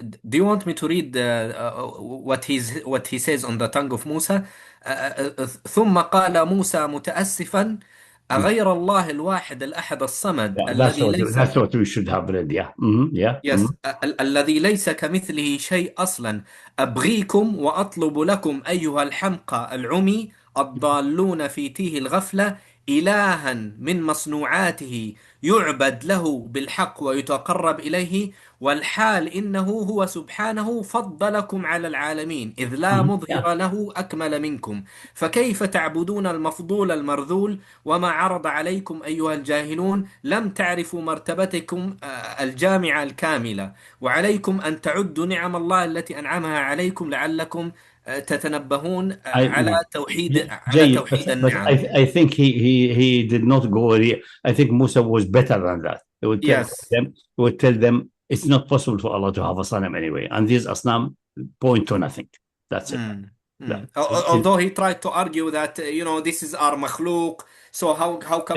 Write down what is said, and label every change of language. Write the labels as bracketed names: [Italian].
[English] Do you want me to read what he says on the tongue of Musa? [Arabic] ثم قال موسى متأسفا أغير الله الواحد الأحد الصمد الذي ليس. [English] That's what we should have read. Yeah. Yes. [Arabic] الذي ليس كمثله شيء أصلا أبغيكم وأطلب لكم أيها الحمقى العمي الضالون في تيه الغفلة إلها من مصنوعاته يعبد له بالحق ويتقرب إليه والحال إنه هو سبحانه فضلكم على العالمين إذ لا مظهر له أكمل منكم فكيف تعبدون المفضول المرذول وما عرض عليكم أيها الجاهلون لم تعرفوا مرتبتكم الجامعة الكاملة وعليكم أن تعدوا نعم الله التي أنعمها عليكم لعلكم تتنبهون على توحيد النعم. [English] But I think he did not go. I think Musa was better than that. He would tell them it's not possible for Allah to have a Sanam anyway, and these Asnam point to nothing. That's it. Although he tried to argue that this is our makhluk, so how come